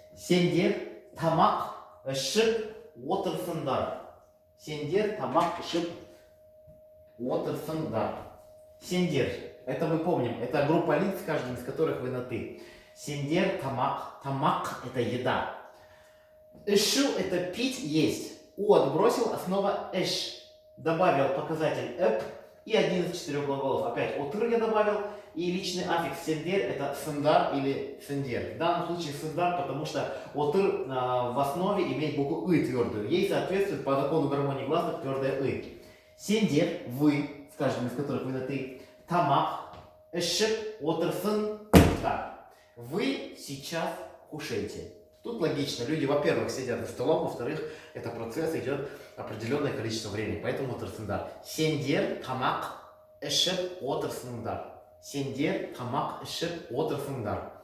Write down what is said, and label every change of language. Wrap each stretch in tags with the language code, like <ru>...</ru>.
<kk>Сендер тамақ ішіп отырсыңдар. Сендер тамақ ішіп отырсыңдар. Сендер.</kk> <ru>Это мы помним. Это группа лиц, каждым из которых вы на ты.</ru> <kk>Сендер тамақ. Тамақ</kk> <ru>это еда. Эшу это пить, есть. У отбросил, основа эш. Добавил показатель эп и один из 4 глаголов. Опять отыр я добавил. И личный аффикс сендер это сендар или сендер. В данном случае сендар, потому что отыр в основе имеет букву ы твердую. Ей соответствует по закону гармонии гласных твердое ы. Сендер, вы, с каждым из которых вы на ты.</ru> <kk>Тамақ, эшіп, отырсын.</kk> <ru>Так, вы сейчас кушаете. Тут логично. Люди, во-первых, сидят за столом, во-вторых, это процесс идет определенное количество времени. Поэтому отырсыңдар.</ru> <kk>Сендер, тамақ, эшіп, отырсыңдар. Сендер, тамақ, ішіп, отырсыңдар.</kk>